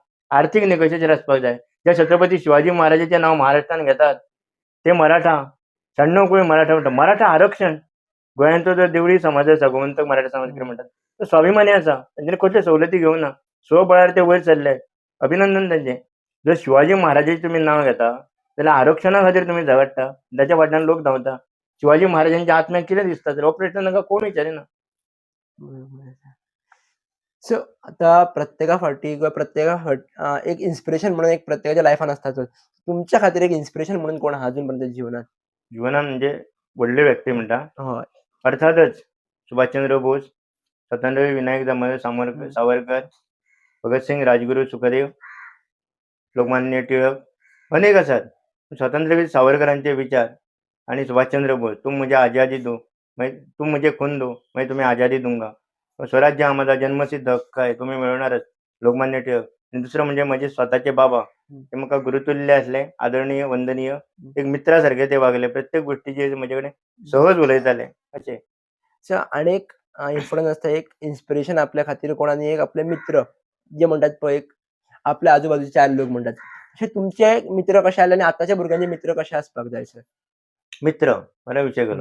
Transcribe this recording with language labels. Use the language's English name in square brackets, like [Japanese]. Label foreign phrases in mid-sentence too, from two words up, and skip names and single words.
[Konkani] आर्थीक निकशाचेर आसपाक जाय. जे छत्रपती शिवाजी महाराजाचें नांव महाराष्ट्रान घेतात ते मराठा 96 मराठा म्हणटा मराठा आरक्षण गोंयांचो जर देवळी समाज आसा गोमंतक मराठा समाज कितें म्हणटात तो स्वाभिमानी आसा तेंच्यांनी कसल्यो सवलती घेवना स्वबळार ते वयर सरले अभिनंदन तेंचें जर शिवाजी महाराजाचें तुमी नांव घेता जाल्यार आरक्षणा खातीर तुमी झगडटा ताच्या फाटल्यान लोक धांवता शिवाजी महाराजांच्या आत्म्याक कितें दिसता तर ऑपरेशन तांकां कोण विचारिना. सो आता प्रत्येका फाटी किंवा प्रत्येका एक इन्स्पिरेशन म्हणून एक प्रत्येकाच्या लायफान असताच. तुमच्या खातीर एक इन्स्पिरेशन म्हणून कोण आहा अजून जीवनात? जीवनान म्हणजे व्हडली व्यक्ती म्हणटा हय. अर्थातच सुभाषचंद्र बोस, स्वातंत्र्यवीर विनायक दामोदर सावरकर, भगतसिंग, राजगुरू, सुखदेव, लोकमान्य टिळक अनेक आसात. [Marathi] स्वातंत्र्यवीर सावरकरांचे विचार आणि सुभाषचंद्र बोस [Hindi] तुम मुझे आजादी दो तुम मुझे खून दो मैं तुम्हें आजादी दूंगा [Marathi] स्वराज्य हा माझा जन्मसिद्ध हक्क आहे तुम्ही मिळवणारच लोकमान्य टिळक. [Konkani] आणि दुसरं म्हणजे माझे स्वतःचे बाबा ते म्हाका गुरुतुल्य असले आदरणीय वंदनीय एक मित्रासारखे ते वागले प्रत्येक गोष्टीचे म्हजे कडेन सहज उलयताले अशें. सो अनेक इन्फ्लुअन्स असता एक इन्स्पिरेशन आपल्या खातीर कोण आनी एक आपले मित्र जे म्हणटात पळय एक आपल्या आजूबाजूचे 4 लोक म्हणटात. अशे तुमचे मित्र कशे आसले आनी आतांच्या भुरग्यांचे मित्र कशे आसपाक जाय सर? मित्र बरो विषय केलो.